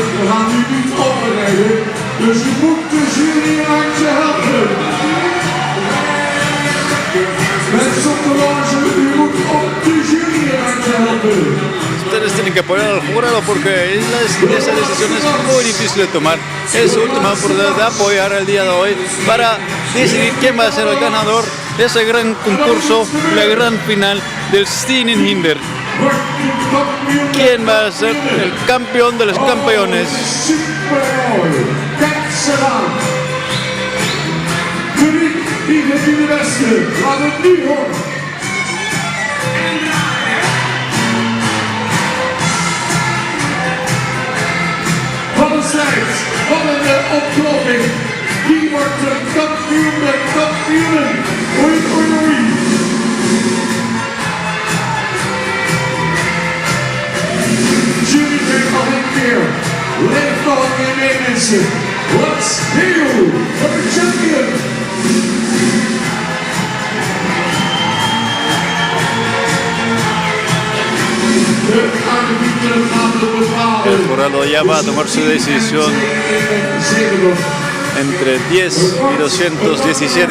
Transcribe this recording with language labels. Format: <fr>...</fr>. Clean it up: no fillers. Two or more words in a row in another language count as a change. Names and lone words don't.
<nl>We gaan nu niet overrijden, dus je moet de jury een handje helpen. Mensen op de loge, u moet op de jury een handje helpen.</nl> <es>Ustedes tienen que apoyar al jurado porque esa decisión es muy difícil de tomar. Es su última oportunidad de apoyar el día de hoy para decidir quién va a ser el ganador de ese gran concurso, la gran final del Stine Hinder. ¿Quién va a ser el campeón de los campeones?</es> <nl>Kijk ze aan. Publiek, wie vindt u de beste? Laat het nu horen. Wat een strijd, wat een opklopping. Wie wordt de kampioen der kampioenen? Oei, oei, oei. Jury brengt nog een keer. Leef nog een keer mee, mensen.</nl> <en>Let's hear for the champion.</en> <es>El jurado ya va a tomar su decisión entre 10 y 217.</es>